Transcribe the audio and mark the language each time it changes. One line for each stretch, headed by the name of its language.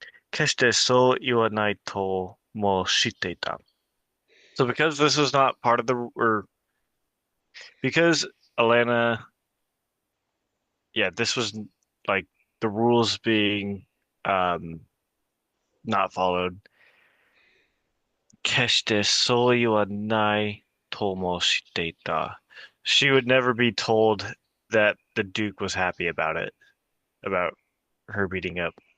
Japanese: 決してそう言わないとも知っていた.
English: So because this was not part of or because Alanna, yeah, this was like the rules being um not followed.
Japanese: 決してそう言わないとも知っていた.
English: She would never be told that the Duke was happy about it, about her beating up